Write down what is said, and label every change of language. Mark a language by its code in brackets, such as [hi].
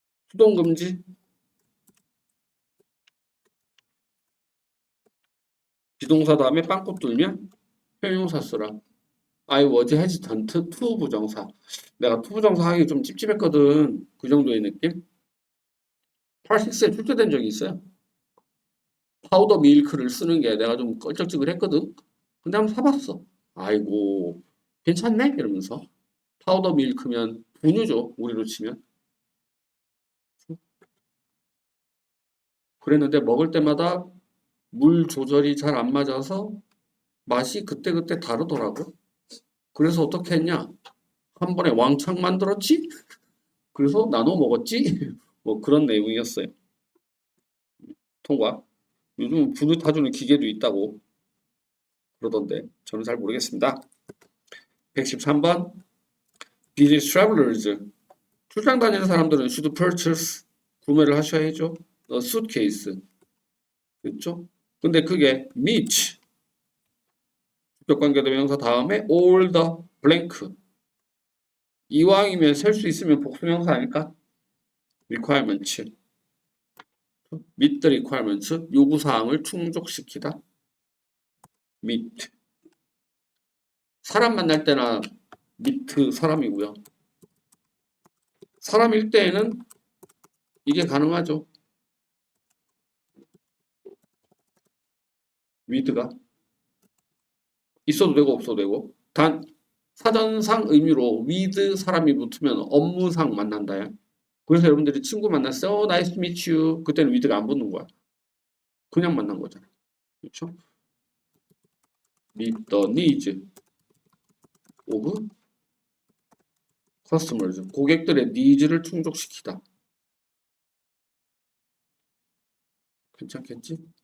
[ko] 수동금지? 비동사 다음에 빵꾸 뚫면 형용사 쓰라. [en] I was hesitant to 부정사. [ko] 내가 to 부정사 하기 좀 찝찝했거든. 그 정도의 느낌? 86에 출제된 적이 있어요. 파우더 밀크를 쓰는 게 내가 좀 껄쩍지근했거든. 근데 한번 사봤어. 아이고 괜찮네? 이러면서. 파우더 밀크면 분유죠. 우리로 치면. 그랬는데 먹을 때마다 물 조절이 잘 안 맞아서 맛이 그때그때 다르더라고. 그래서 어떻게 했냐? 한 번에 왕창 만들었지? 그래서 나눠 먹었지? 뭐 그런 내용이었어요. 통과. 요즘 분유 타주는 기계도 있다고 그러던데 저는 잘 모르겠습니다. 113번 [en] Business travelers [ko] 출장 다니는 사람들은 [en] should purchase [ko] 구매를 하셔야죠. [en] A suitcase [ko] 그렇죠? 근데 그게 meet 주격관계대명사 다음에 [en] all the blank [ko] 이왕이면 셀 수 있으면 복수명사 아닐까? [en] requirements meet the requirements [ko] 요구사항을 충족시키다 meet 사람 만날 때나 meet 사람이고요. 사람일 때에는 이게 가능하죠. with가 있어도 되고 없어도 되고 단 사전상 의미로 with 사람이 붙으면 업무상 만난다야. 그래서 여러분들이 친구 만났어. [en] Nice to meet you. [ko] 그때는 with가 안 붙는 거야. 그냥 만난 거잖아. 그렇죠? [en] meet the needs of customers. [ko] 고객들의 니즈를 충족시키다. 괜찮겠지?